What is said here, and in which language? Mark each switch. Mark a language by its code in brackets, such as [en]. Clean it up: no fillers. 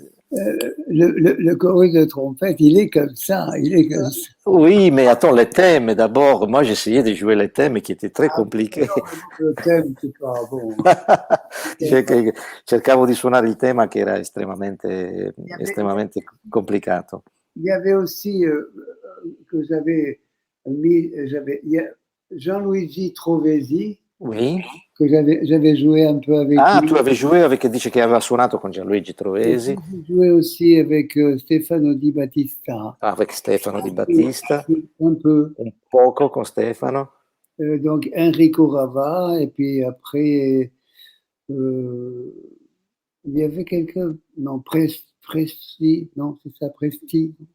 [fr] Le chorus de trompette, il est comme ça, il est comme ça. Oui, mais attends, les thèmes, d'abord, moi j'essayais de jouer les thèmes qui étaient très compliqués. Le thème, c'est pas bon. [it] Cercavo di suonare il tema che era estremamente complicato. [fr] Il y avait aussi que j'avais mis, il y a Jean-Luigi Trovesi, Oui. que j'avais joué un peu avec Ah, lui. tu avais joué avec, [it] dice che aveva suonato con Gianluigi Trovesi. [fr] J'ai joué aussi avec Stefano Di Battista. Avec Stefano Di Battista. Un peu. [it] Un poco con Stefano. [fr] Donc Enrico Rava, et puis après, il y avait quelqu'un, non, Presti, non, c'est ça, Presti.